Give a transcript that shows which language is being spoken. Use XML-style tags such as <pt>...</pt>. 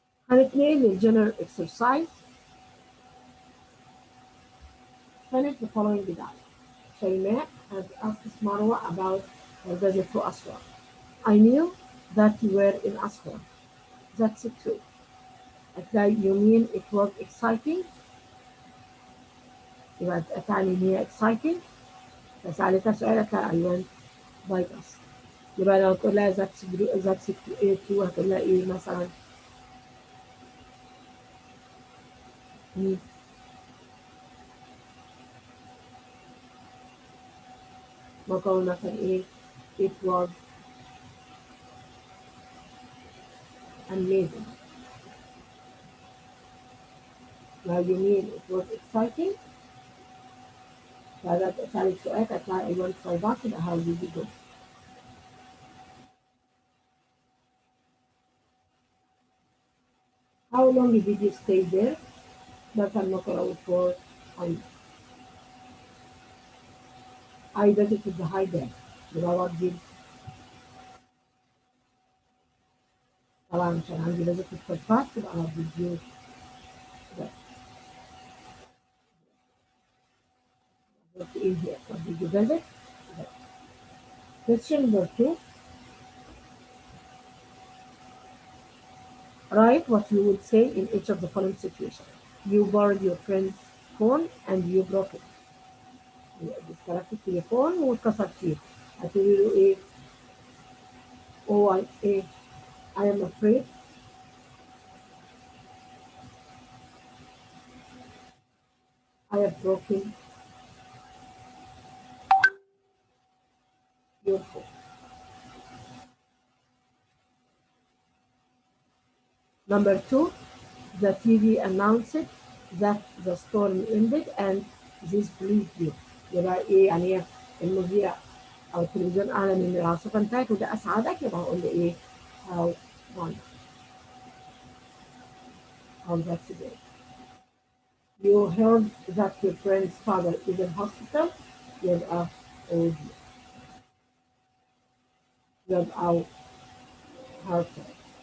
<ar>هنتنقل للجنرال exercise.</ar> <en>Finish the following dialogue. Shayma has asked Marwa about her visit to Aswan. I knew that you were in Aswan. That's true. You mean it was exciting?</en> <ar>يبقى تعني إن هي exciting. فسألتها سؤال قالت</ar> <en>I went by bus.</en> <ar>يبقى لو تقول لها</ar> <en>that's true</en> <ar>هتقول لها إيه مثلا؟ مقول مثلا إيه؟</ar> <en>It was amazing. Now you mean it was exciting?</en> <ar>فهذا تسألك سؤال قالت لها</ar> <en>I went by bus.</en> <ar>يبقى</ar> <en>how did you go? How long did you stay there?</en> <ar>مثلا نقرأ</ar> <en>for I visited the high dam.</en> <ar>يبقى</ar> <en>what did</en> <ar>طبعا عشان عندي</ar> <en>visited for past يبقى what did you what is here? What did you visit? Question number 2. Write what you would say in each of the following situations. You borrowed your friend's phone and you broke it.</en> <ar>اشتركت التليفون واتكسر فيه. هتقولي له ايه؟</ar> <en>Oh I am afraid. I have broken your phone. Number 2, the TV announced that the storm ended and this pleased you.</en> <ar>يبقى ايه يعني المذيع او التلفزيون اعلن ان العاصفه انتهت وده اسعدك، يبقى هقول له ايه؟</ar> <en>how wonderful. how that's great. You heard that your friend's father is in hospital.</en> <ar>يبقى</ar> <en>oh dear.</en> <ar>يبقى</ar> <en>heartbreak.</en>